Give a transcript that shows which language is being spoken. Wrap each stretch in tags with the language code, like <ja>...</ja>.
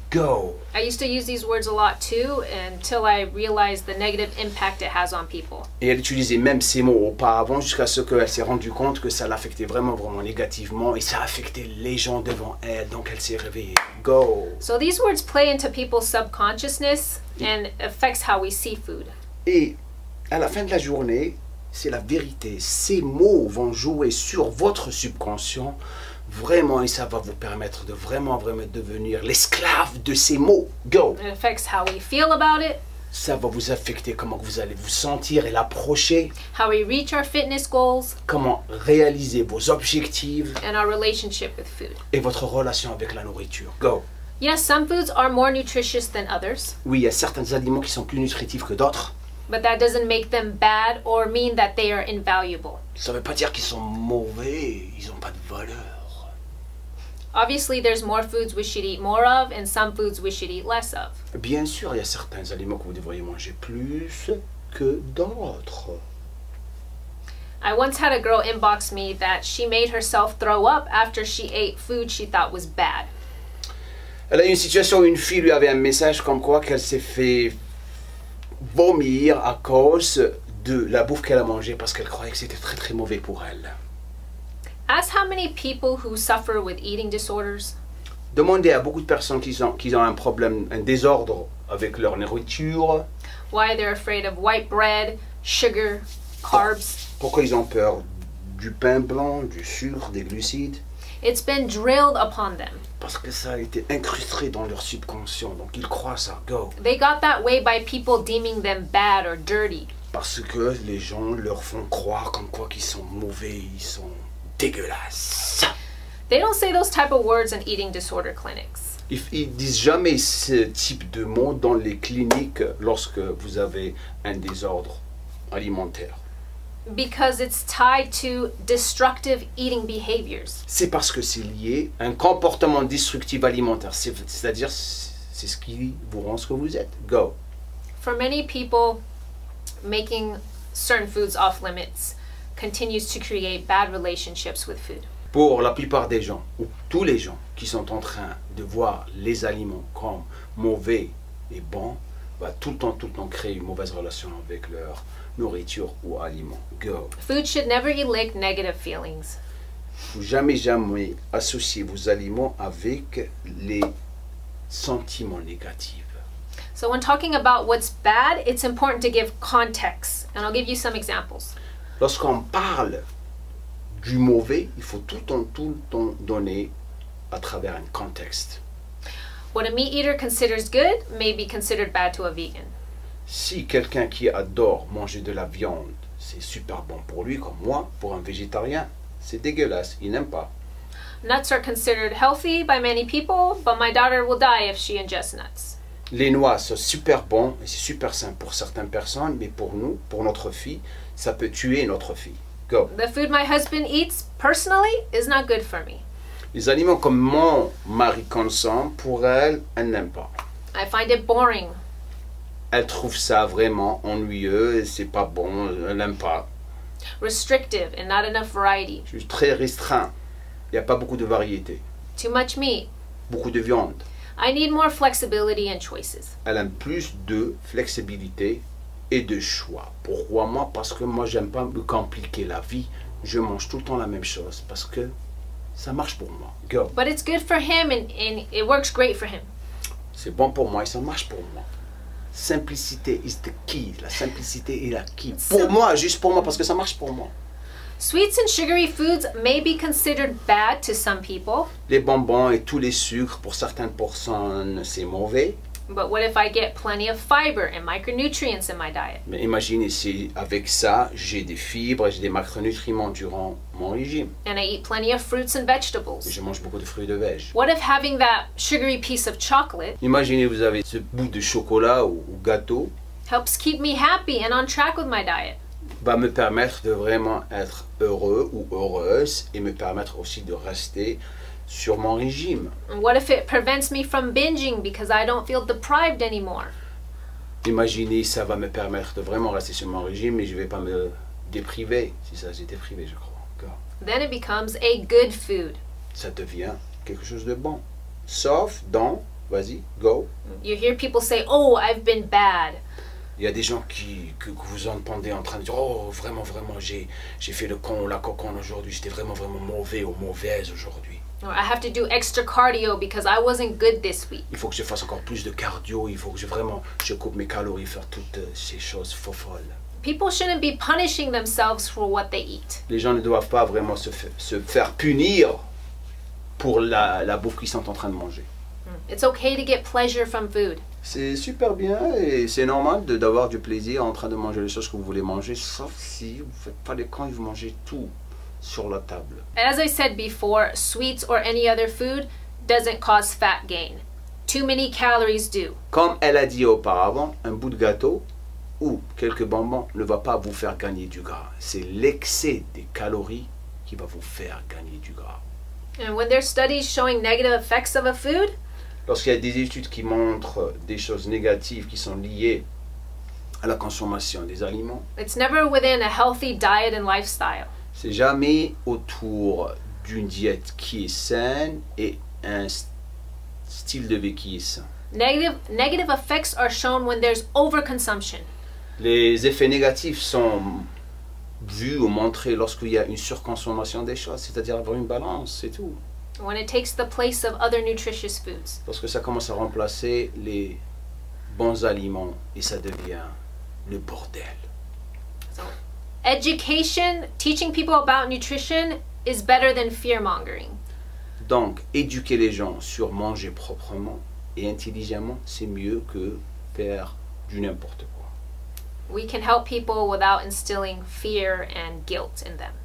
<en>Go! I used to use these words a lot too until I realized the negative impact it has on people.</en> <fr>Et elle utilisait même ces mots auparavant jusqu'à ce qu'elle s'est rendue compte que ça l'affectait vraiment négativement et ça affectait les gens devant elle. Donc elle s'est réveillée.</fr> <en>Go! So these words play into people's subconsciousness and affects how we see food.</en> <fr>Et à la fin de la journée, c'est la vérité. Ces mots vont jouer sur votre subconscient vraiment et ça va vous permettre de vraiment devenir l'esclave de ces mots.</fr> <en>Go! It affects how we feel about it,</en> <fr>Ça va vous affecter comment vous allez vous sentir et l'approcher,</fr> <en>how we reach our fitness goals,</en> <fr>comment réaliser vos objectifs</fr> <en>and our relationship with food.</en> <fr>et votre relation avec la nourriture.</fr> <en>Go! Yes, some foods are more nutritious than others,</en> <fr>Oui, il y a certains aliments qui sont plus nutritifs que d'autres.</fr> <en>but that doesn't make them bad or mean that they are invaluable.</en> <fr>Ça ne veut pas dire qu'ils sont mauvais, ils n'ont pas de valeur.</fr> <en>Obviously, there's more foods we should eat more of and some foods we should eat less of.</en> <fr>Bien sûr, il y a certains aliments que vous devriez manger plus que d'autres.</fr> <en>I once had a girl inbox me that she made herself throw up after she ate food she thought was bad.</en> <fr>Elle a eu une situation où une fille lui avait un message comme quoi qu'elle s'est fait vomir à cause de la bouffe qu'elle a mangée parce qu'elle croyait que c'était très très mauvais pour elle.</fr> <en>Ask how many people who suffer with eating disorders</en> <fr>Demandez à beaucoup de personnes qui ont un problème, un désordre avec leur nourriture,</fr> <en>why they're afraid of white bread, sugar, carbs.</en> <fr>pourquoi ils ont peur du pain blanc, du sucre, des glucides.</fr> <en>It's been drilled upon them.</en> <fr>Parce que ça a été incrusté dans leur subconscient, donc ils croient ça.</fr> <en>Go! They got that way by people deeming them bad or dirty.</en> <fr>Parce que les gens leur font croire comme quoi qu'ils sont mauvais, ils sont dégueulasses.</fr> <en>They don't say those type of words in eating disorder clinics.</en> <fr>Ils disent jamais ce type de mots dans les cliniques lorsque vous avez un désordre alimentaire.</fr> <en>Because it's tied to destructive eating behaviors.</en> <fr>C'est parce que c'est lié à un comportement destructif alimentaire. C'est-à-dire, c'est ce qui vous rend ce que vous êtes.</fr> <en>Go! For many people, making certain foods off limits continues to create bad relationships with food.</en> <fr>Pour la plupart des gens, ou tous les gens qui sont en train de voir les aliments comme mauvais et bons, va tout le temps créer une mauvaise relation avec leur nourriture ou aliments.</fr> <en>Go! Food should never elicit negative feelings.</en> <fr>Faut jamais associer vos aliments avec les sentiments négatifs.</fr> <en>So when talking about what's bad, it's important to give context. And I'll give you some examples.</en> <fr>Lorsqu'on parle du mauvais, il faut tout le temps donner à travers un contexte.</fr> <en>What a meat eater considers good may be considered bad to a vegan.</en> <fr>Si quelqu'un qui adore manger de la viande, c'est super bon pour lui, comme moi, pour un végétarien, c'est dégueulasse, il n'aime pas.</fr> <en>Nuts are considered healthy by many people, but my daughter will die if she ingests nuts.</en> <fr>Les noix sont super bons et c'est super sain pour certaines personnes, mais pour nous, pour notre fille, ça peut tuer notre fille.</fr> <en>Go. The food my husband eats, personally, is not good for me.</en> <fr>Les aliments comme mon mari consomme, pour elle, elle n'aime pas.</fr> <en>I find it boring.</en> <fr>Elle trouve ça vraiment ennuyeux et c'est pas bon, elle n'aime pas.</fr> <en>Restrictive and not enough variety.</en> <fr>Je suis très restreint. Il n'y a pas beaucoup de variété.</fr> <en>Too much meat.</en> <fr>Beaucoup de viande.</fr> <en>I need more flexibility and choices.</en> <fr>Elle aime plus de flexibilité et de choix. Pourquoi moi? Parce que moi, j'aime pas me compliquer la vie. Je mange tout le temps la même chose parce que ça marche pour moi.</fr> <en>Go. But it's good for him and it works great for him.</en> <fr>C'est bon pour moi et ça marche pour moi. Simplicité</fr> <en>is the key.</en> <fr>La simplicité est la key. Pour moi, juste pour moi, parce que ça marche pour moi.</fr> <en>Sweets and sugary foods may be considered bad to some people.</en> <fr>Les bonbons et tous les sucres, pour certaines personnes, c'est mauvais.</fr> <en>But what if I get plenty of fiber and micronutrients in my diet?</en> <fr>Mais imaginez si avec ça, j'ai des fibres, j'ai des macronutriments durant mon régime.</fr> <en>And I eat plenty of fruits and</en> <fr>Et</fr> <en>vegetables.</en> <fr>je mange beaucoup de fruits et de veg.</fr> <en>What if having that sugary piece of chocolate</en> <fr>Imaginez vous avez ce bout de chocolat ou gâteau,</fr> <en>helps keep me happy and on track with my diet?</en> <fr>va me permettre de vraiment être heureux ou heureuse et me permettre aussi de rester sur mon régime.</fr> <en>And what if it prevents me from binging because I don't feel deprived anymore?</en> <fr>Imaginez, ça va me permettre de vraiment rester sur mon régime et je ne vais pas me dépriver. Si ça, j'étais privé, je crois. Encore.</fr> <en>Then it becomes a good food.</en> <fr>Ça devient quelque chose de bon. Sauf dans, vas-y, go.</fr> <en>You hear people say, "Oh, I've been bad."</en> <fr>Il y a des gens que vous entendez en train de dire, oh, vraiment, j'ai fait le con ou la coconne aujourd'hui, j'étais vraiment mauvais ou mauvaise aujourd'hui.</fr> <en>Or I have to do extra cardio because I wasn't good this week.</en> <fr>Il faut que je fasse encore plus de cardio, il faut que je coupe mes calories, faire toutes ces choses folles.</fr> <en>People shouldn't be punishing themselves for what they eat.</en> <fr>Les gens ne doivent pas vraiment se faire punir pour la bouffe qu'ils sont en train de manger.</fr> <en>It's okay to get pleasure from food.</en> <fr>C'est super bien et c'est normal d'avoir du plaisir en train de manger les choses que vous voulez manger, sauf si vous ne faites pas les cons et vous mangez tout sur la table.</fr> <en>As I said before, sweets or any other food doesn't cause fat gain. Too many calories do.</en> <fr>Comme elle a dit auparavant, un bout de gâteau ou quelques bonbons ne va pas vous faire gagner du gras. C'est l'excès des calories qui va vous faire gagner du gras.</fr> <en>And when there's studies showing negative effects of a food,</en> <fr>Lorsqu'il y a des études qui montrent des choses négatives qui sont liées à la consommation des aliments,</fr> <en>it's never within a healthy diet and lifestyle.</en> <fr>c'est jamais autour d'une diète qui est saine et un style de vie qui est sain.</fr> <en>Negative effects are shown when there's overconsumption.</en> <fr>Les effets négatifs sont vus ou montrés lorsqu'il y a une surconsommation des choses, c'est-à-dire avoir une balance, c'est tout.</fr> <en>When it takes the place of other nutritious foods.</en> <fr>Lorsque ça commence à remplacer les bons aliments et ça devient le bordel.</fr> <en>So, education, teaching people about nutrition is better than fear-mongering.</en> <fr>Donc, éduquer les gens sur manger proprement et intelligemment, c'est mieux que faire du n'importe quoi.</fr> <en>We can help people without instilling fear and guilt in them.</en>